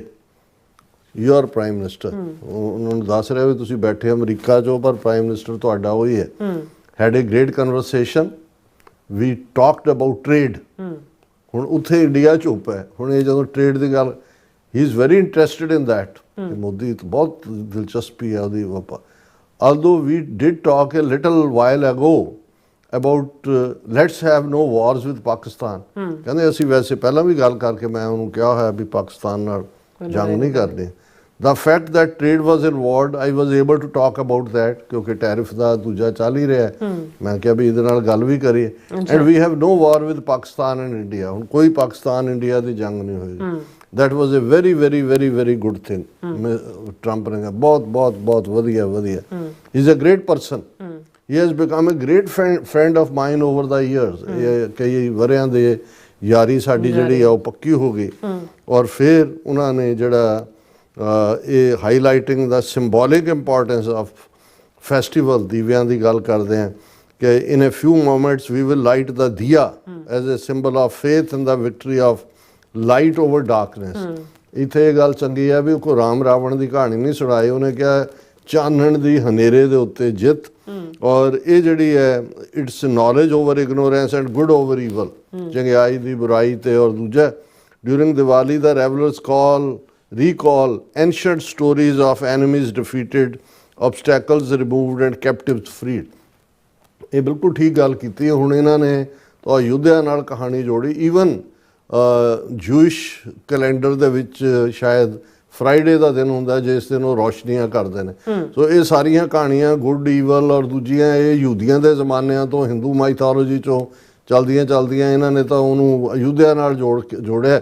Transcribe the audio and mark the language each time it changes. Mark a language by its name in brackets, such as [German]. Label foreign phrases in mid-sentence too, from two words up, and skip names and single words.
[English] your prime minister [Punjabi] ਉਹਨਾਂ ਨੂੰ ਦੱਸ ਰਿਹਾ ਵੀ ਤੁਸੀਂ ਬੈਠੇ ਅਮਰੀਕਾ 'ਚੋਂ ਪਰ [English] prime minister [Punjabi] ਤੁਹਾਡਾ ਉਹੀ ਹੈ। [English] had a great conversation, we talked about trade. [Punjabi] ਹੁਣ ਉੱਥੇ ਇੰਡੀਆ ਚੁੱਪ ਹੈ, ਹੁਣ ਇਹ ਜਦੋਂ ਟ੍ਰੇਡ ਦੀ ਗੱਲ, [English] he is very interested in that. [Punjabi] ਮੋਦੀ ਬਹੁਤ ਦਿਲਚਸਪੀ ਹੈ ਉਹਦੀ ਵਪਾਰ। [English] although we did talk a little while ago about let's have no wars with Pakistan। [Punjabi] ਕਹਿੰਦੇ ਅਸੀਂ ਵੈਸੇ ਪਹਿਲਾਂ ਵੀ ਗੱਲ ਕਰਕੇ ਮੈਂ ਉਹਨੂੰ ਕਿਹਾ ਹੋਇਆ ਵੀ ਪਾਕਿਸਤਾਨ ਨਾਲ ਜੰਗ ਨਹੀਂ ਕਰਨੀ। [English] The fact that trade was involved, I was able to talk about that [Punjabi] ਕਿਉਂਕਿ ਟੈਰਿਫ ਦਾ ਦੂਜਾ ਚੱਲ ਹੀ ਰਿਹਾ। ਮੈਂ ਕਿਹਾ ਵੀ ਇਹਦੇ ਨਾਲ ਗੱਲ ਵੀ ਕਰੀਏ। [English] and we have no war with Pakistan and India। [Punjabi] ਹੁਣ ਕੋਈ ਪਾਕਿਸਤਾਨ ਇੰਡੀਆ ਦੀ ਜੰਗ ਨਹੀਂ ਹੋਈ। [English] that was a very very very very good thing। [Punjabi] ਟਰੰਪ ਨੇ ਕਿਹਾ ਬਹੁਤ ਬਹੁਤ ਬਹੁਤ ਵਧੀਆ ਵਧੀਆ। [English] he is a great person। he has become a great friend of mine over the years। [Punjabi] ਇਹ ਕਈ ਵਰਿਆਂ ਦੇ ਯਾਰੀ ਸਾਡੀ ਜਿਹੜੀ ਆ ਉਹ ਪੱਕੀ ਹੋ ਗਈ। ਔਰ ਫਿਰ ਉਹਨਾਂ ਨੇ ਜਿਹੜਾ ਇਹ [English] highlighting the symbolic importance of festival [Punjabi] ਦੀਵਿਆਂ ਦੀ ਗੱਲ ਕਰਦੇ ਹਾਂ ਕਿ [English] in a few moments we will light the diya as a symbol of faith in the victory of light over darkness. [Punjabi] ਇੱਥੇ ਇਹ ਗੱਲ ਚੰਗੀ ਹੈ ਵੀ ਉਹ ਰਾਮ ਰਾਵਣ ਦੀ ਕਹਾਣੀ ਨਹੀਂ ਸੁਣਾਈ, ਉਹਨੇ ਕਿਹਾ ਚਾਨਣ ਦੀ ਹਨੇਰੇ ਦੇ ਉੱਤੇ ਜਿੱਤ। ਔਰ ਇਹ ਜਿਹੜੀ ਹੈ [English] it's knowledge over ignorance and good over evil, [Punjabi] ਚੰਗਿਆਈ ਦੀ ਬੁਰਾਈ ਤੇ। ਔਰ ਦੂਜਾ [English] during Diwali the revellers recall ancient stories of enemies defeated, obstacles removed and captives freed। [Punjabi] ਇਹ ਬਿਲਕੁਲ ਠੀਕ ਗੱਲ ਕੀਤੀ। ਹੁਣ ਇਹਨਾਂ ਨੇ ਤਾਂ ਯੁੱਧਿਆਂ ਨਾਲ ਕਹਾਣੀ ਜੋੜੀ। [English] even Jewish calendar [Punjabi] ਦੇ ਵਿੱਚ ਸ਼ਾਇਦ ਫਰਾਈਡੇ ਦਾ ਦਿਨ ਹੁੰਦਾ ਜਿਸ ਦਿਨ ਉਹ ਰੋਸ਼ਨੀਆਂ ਕਰਦੇ ਨੇ। ਸੋ ਇਹ ਸਾਰੀਆਂ ਕਹਾਣੀਆਂ [English] good evil [Punjabi] ਔਰ ਦੂਜੀਆਂ ਇਹ ਯਹੂਦੀਆਂ ਦੇ ਜ਼ਮਾਨਿਆਂ ਤੋਂ [English] Hindu mythology [Punjabi] 'ਚੋਂ ਚਲਦੀਆਂ ਚਲਦੀਆਂ ਇਹਨਾਂ ਨੇ ਤਾਂ ਉਹਨੂੰ ਅਯੁੱਧਿਆ ਨਾਲ ਜੋੜਿਆ।